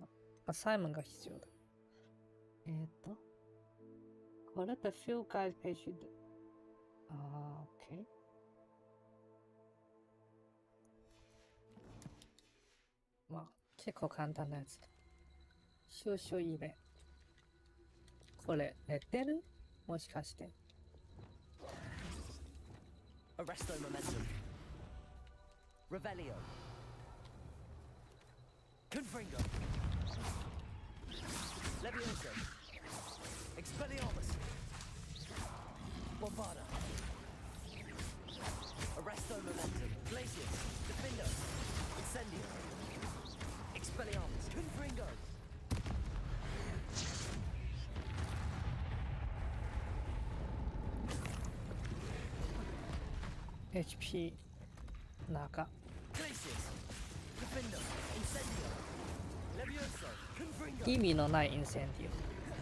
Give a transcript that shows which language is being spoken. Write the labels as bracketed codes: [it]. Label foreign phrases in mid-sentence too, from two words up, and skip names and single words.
[ja] アサイメンが必要だ。これって [en] field guide page [ja] で。OK。まあ、結構簡単なやつだ。収集イベ。これ、寝てる？もしかして。 [la] Arresto momentum. Revelio. Confringo. Levioso. Expelliarmus. Bombarda. Arresto momentum. Glacius. Defendo. Incendio. Expelliarmus. Confringo. [ja] HP 中意味のないインセンディオ。